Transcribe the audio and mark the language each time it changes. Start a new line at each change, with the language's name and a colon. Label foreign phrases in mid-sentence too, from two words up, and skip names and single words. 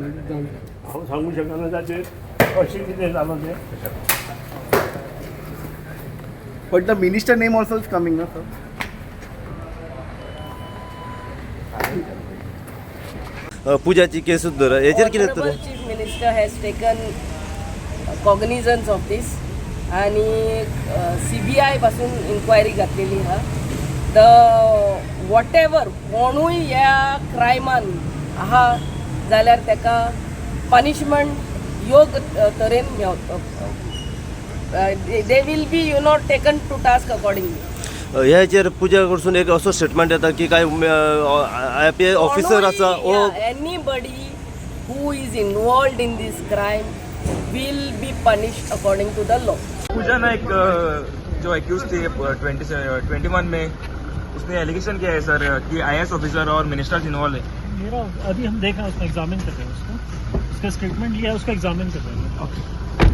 Konkani: हांव सांगूंक शकना ताचेर कशें कितें जालो तें
English: but the minister name also is coming na sir
Konkani: पुजाची केस धर हेचेर कितें तर
English: Honorable Chief Minister has taken cognizance of this
Konkani: आणि CBI पासून इन्क्वायरी घातलेली हा
English: the what ever
Konkani: कोणूय ह्या क्रायमान आहा जाल्यार ताका पनिशमेंट योग्य तरेन
English: they will be taken to task accordingly
Konkani: ह्याचेर पुजा कडसून एक असो स्टेटमेंट येता की काय
English: IPS officer
Konkani: आसा ओ
English: anybody who is involved in this crime will be punished according to the law
Hindi: पूजा नाइक जो एक्यूज थी 21 में उसने एलिगेशन किया है सर कि
English: IAS officer
Hindi: और
English: ministers involve
Hindi: है मेरा अभी हम देख रहे हैं उसको एग्जामिन कर रहे हैं उसका स्टेटमेंट लिया है उसका एग्जामिन कर रहे हैं